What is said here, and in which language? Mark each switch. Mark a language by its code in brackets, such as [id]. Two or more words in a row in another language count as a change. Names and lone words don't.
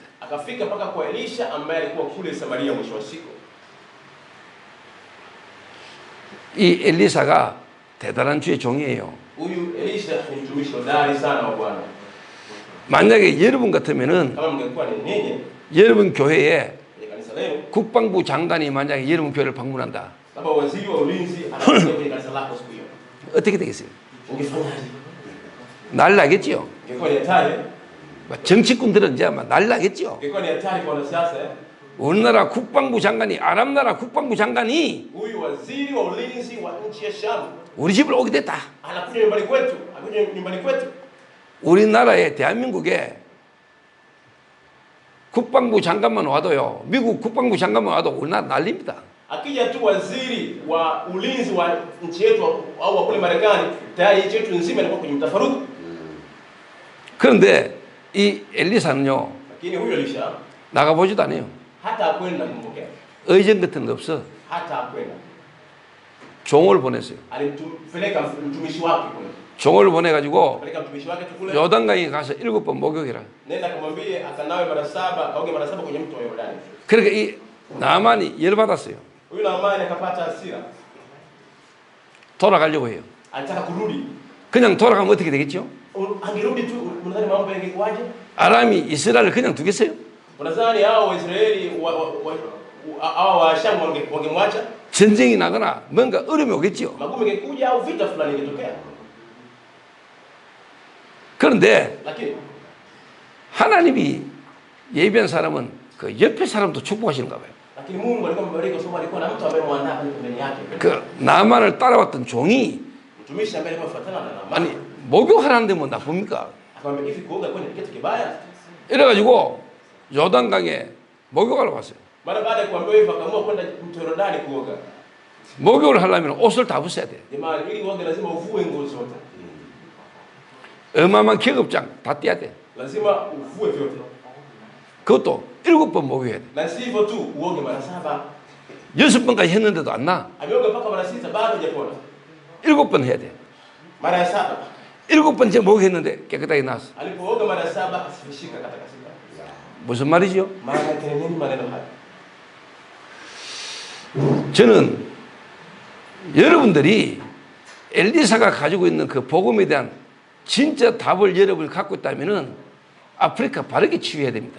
[sw] Akafika mpaka kwa Elisha ambaye alikuwa kule Samaria mwisho wa siku. [ko] 이 엘리사가 대단한 주의 종이에요. [sw] Huyu Elisha ni mtumishi hodari sana wa Bwana. [ko] 만약에 여러분 같으면은 [sw] Kama mngekuwa ni ninyi [ko] 여러분 교회에 [sw] kwenye kanisa lenu, [ko] 국방부 장관이 만약에 여러분 교회를 방문한다. [sw] kama waziri wa ulinzi anakuja kwenye kanisa lako siku hiyo, [ko] 어떻게 되겠어요? [sw] ungefanyaje? [ko] 날라겠지요. [sw] Ingekuwa ni hatari. [ko] 정치꾼들은 이제 아마 날라겠지요. [sw] Ingekuwa ni hatari kwa wanasiasa. [ko] 우리나라 국방부 장관이 아랍 나라 국방부 장관이 [sw] Huyu waziri wa ulinzi wa nchi ya Shamu [ko] 우리 집을 오게 됐다. [sw] anakuja nyumbani kwetu, anakuja nyumbani kwetu. [ko] 우리나라에 대한민국에 국방부 장관만 와도요. 미국 국방부 장관만 와도 우리나라 난립니다. [sw] Akija tu waziri wa ulinzi wa nchi yetu au wa kule Marekani, tayari nchi yetu nzima inakuwa kwenye mtafaruku. [ko] 그런데 이 엘리사는요. [sw] Lakini huyu Elisha [ko] 나가보지도 않아요. [sw] hata kwenda kumpokea, [ko] 의전 같은 거 없어. [sw] hata kwenda. [ko] 종을 보냈어요. [sw] Alimpeleka mtumishi wake kule. [ko] 종을 보내가지고 [sw] Peleka mtumishi wake tu kule. [ko] 요단강에 가서 7번 목욕해라. [sw] Nenda kumwambie akanawe mara 7, kaoge mara 7 kwenye mto wa Yordani. [ko] 그러니까 이 나만이 열받았어요. [sw] Huyu Naamani akapata hasira. [ko] 돌아가려고 해요. [sw] Alitaka kurudi. [ko] 그냥 돌아가면 어떻게 되겠죠? [sw] Angerudi tu, unadhani mambo yangekuwaje? [ko] 아람이 이스라엘을 그냥 두겠어요? [sw] Unadhani hao Waisraeli hao wa Shamu wangemwacha? [ko] 전쟁이 나거나 뭔가 어려움이 오겠죠. [sw] Magumu ingekuja au vita fulani ingetokea. [ko] 그런데 [sw] Lakini [ko] 하나님이 예비한 사람은 그 옆에 사람도 축복하시는가 봐요. [sw] lakini Mungu alikuwa amebariki kwa sababu alikuwa na mtu ambaye mwandaa pale pembeni yake. [ko] 그 나만을 따라왔던 종이 [sw] Mtumishi ambaye alikuwa afuatana na Naamani. [ko] 아니 목욕하라는데 뭐 나쁩니까? [sw] Akamwambia hivi kuoga kwani kitu kibaya? [ko] 이래가지고 요단강에 목욕하러 갔어요. [sw] Mara baada ya kuambiwa hivyo akaamua kwenda mto Yordani kuoga. [ko] 목욕을 하려면 옷을 다 벗어야 돼. [sw] Jamani, ili uoge lazima uvue nguo zote. [ko] 어마어마한 계급장 다 떼야 돼. [sw] Lazima uvue vyote. [ko] 그것도 7번 목욕해야 돼. [sw] Na si hivyo tu uoge mara 7. [ko] 6번까지 했는데도 안 나. [sw] Ameoga mpaka mara 6 bado hajapona. [ko] 7번 해야 돼. [sw] Mara ya 7. [ko] 7번째 목욕했는데 깨끗하게 나왔어. [sw] Alipooga mara 7 asifishika katakasika. [ko] 무슨 말이죠? [sw] Maana yake ni nini maneno haya? [ko] 저는 여러분들이 엘리사가 가지고 있는 그 복음에 대한 진짜 답을 여러분이 갖고 있다면은 아프리카 바르게 치유해야 됩니다.